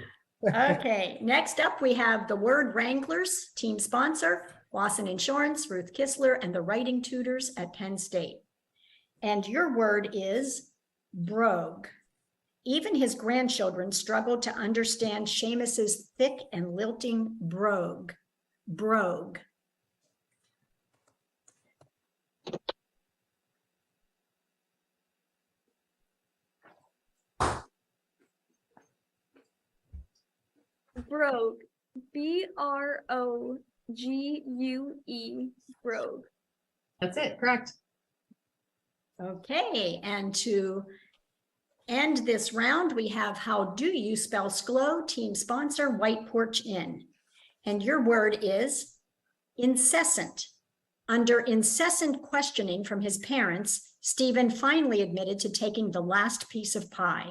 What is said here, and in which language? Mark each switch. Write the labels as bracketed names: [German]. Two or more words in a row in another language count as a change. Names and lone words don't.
[English] Okay, next up, we have the Word Wranglers, team sponsor, Lawson Insurance, Ruth Kistler, and the Writing Tutors at Penn State. And your word is brogue. Even his grandchildren struggled to understand Seamus's thick and lilting brogue. Brogue. Brogue. Brogue. Brogue. That's it. Correct. Okay, and to end this round, we have How Do You Spell SCLO, team sponsor, White Porch Inn. And your word is incessant. Under incessant questioning from his parents, Stephen finally admitted to taking the last piece of pie.